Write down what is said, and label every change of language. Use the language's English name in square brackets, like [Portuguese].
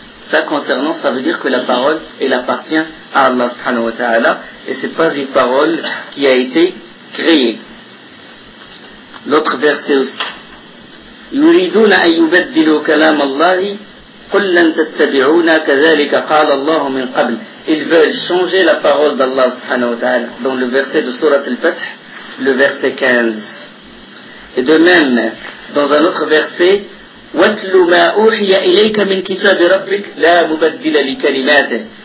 [French] Ça concernant, ça veut dire que la parole, elle appartient à Allah subhanahu wa ta'ala, et ce n'est pas une parole qui a été créée. L'autre verset aussi. [Arabic] يريدون أن يبدلوا كلام الله قل لن تتبعونا كذلك قال الله من قبل. [French] Ils veulent changer la parole d'Allah subhanahu wa ta'ala dans le verset de sourate al-Fath, le verset 15. Et de même dans un autre verset, [Arabic] واتلوا ما أوحي إليك من كتاب ربك لا مبدل لكلماته.